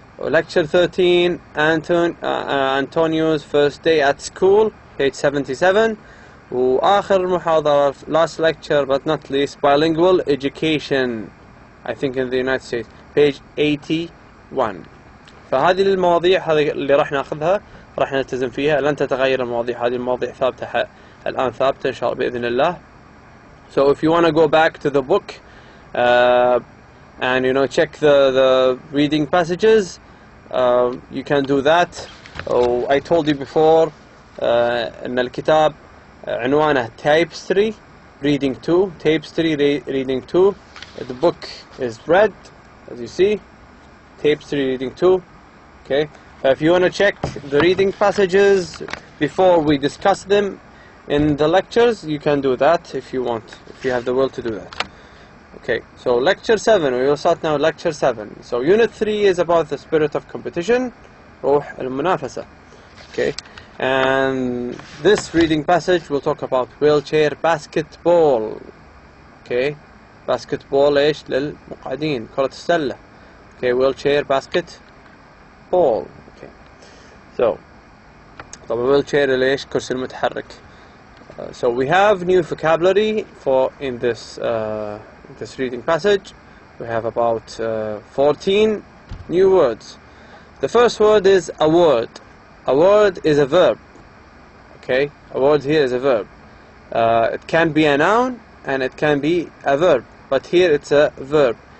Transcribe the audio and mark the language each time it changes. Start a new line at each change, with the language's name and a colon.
English: lecture 13 Antonio's first day at school page 77.
Arabic: وآخر محاضرة
English: last lecture but not least bilingual education I think in the United States page 81.
Arabic: فهذه المواضيع هذه اللي راح ناخذها، راح نلتزم فيها، لن تتغير المواضيع. هذه المواضيع ثابتة الآن، ثابتة إن شاء الله بإذن الله.
English: So if you want to go back to the book and check the reading passages, you can do that. I told you before
Arabic: أن الكتاب عنوانه
English: tapestry reading 2. tapestry reading 2. The book is red as you see. tapestry reading 2. okay, if you want to check the reading passages before we discuss them in the lectures, you can do that if you want, if you have the will to do that. okay, so lecture 7 we will start now. lecture 7. so unit 3 is about the spirit of competition
Arabic: روح المنافسة.
English: okay, and this reading passage will talk about wheelchair basketball. okay, basketball
Arabic: ايش للمقعدين، كرة السلة.
English: okay, wheelchair basketball. okay, so
Arabic: طبعا wheelchair ليش كرسي المتحرك.
English: so we have new vocabulary in this reading passage. we have about 14 new words. the first word is a word. A word is a verb. okay, a word here is a verb. It can be a noun and it can be a verb, but here it's a verb.